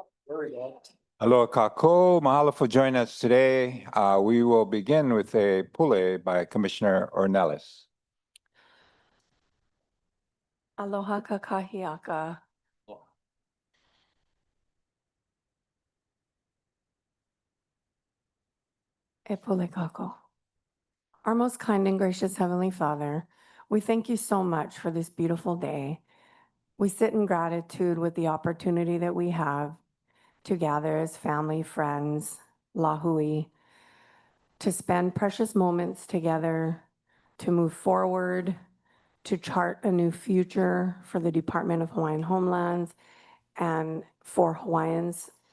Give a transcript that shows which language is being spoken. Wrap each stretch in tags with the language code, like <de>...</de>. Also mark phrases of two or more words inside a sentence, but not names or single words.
<haw>Aloha kako, mahalo</haw> <en>for joining us today. We will begin with a pule by Commissioner Ornelas.</en> <haw>Aloha kakahiaka. E pule kako.</haw> <en>Our most kind and gracious Heavenly Father, we thank you so much for this beautiful day. We sit in gratitude with the opportunity that we have to gather as family, friends, lahui, to spend precious moments together, to move forward, to chart a new future for the Department of Hawaiian Homelands and for Hawaiians.</en>